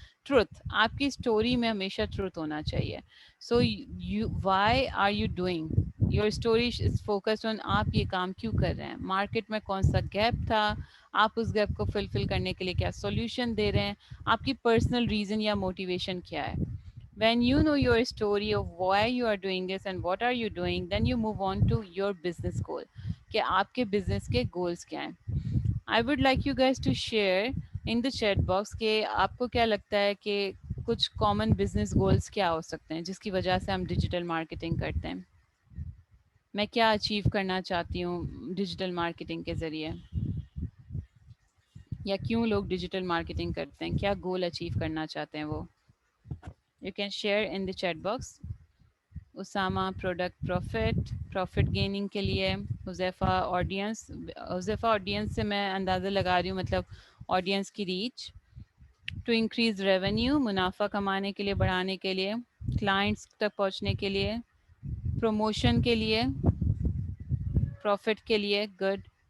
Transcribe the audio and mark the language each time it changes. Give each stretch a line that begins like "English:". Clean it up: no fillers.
Urdu: Truth, آپ کی story میں ہمیشہ ٹروتھ ہونا چاہیے.
English: so why are you doing your story is focused on
Urdu: آپ یہ کام کیوں کر رہے ہیں، مارکیٹ میں کون سا گیپ تھا، آپ اس گیپ کو فلفل کرنے کے لیے کیا سولوشن دے رہے ہیں، آپ کی پرسنل ریزن یا موٹیویشن کیا ہے.
English: When you know your story of why you are doing this and what are you doing, then you move on to your business goal.
Urdu: کہ آپ کے بزنس کے گولز کیا ہیں.
English: I would like you guys to share in the chat box
Urdu: کہ آپ کو کیا لگتا ہے کہ کچھ کامن بزنس گولز کیا ہو سکتے ہیں جس کی وجہ سے ہم ڈیجیٹل مارکیٹنگ کرتے ہیں. میں کیا اچیو کرنا چاہتی ہوں ڈیجیٹل مارکیٹنگ کے ذریعے، یا کیوں لوگ ڈیجیٹل مارکیٹنگ کرتے ہیں، کیا گول اچیو کرنا چاہتے ہیں وہ.
English: You can share in the chat box.
Urdu: Usama product profit gaining کے لیے. حذیفہ آڈینس سے میں اندازہ لگا رہی ہوں، مطلب آڈینس کی ریچ.
English: to increase revenue,
Urdu: منافع کمانے کے لیے، بڑھانے کے لیے، کلائنٹس تک پہنچنے کے لیے، پروموشن کے لیے، پروفٹ کے لیے. گڈ.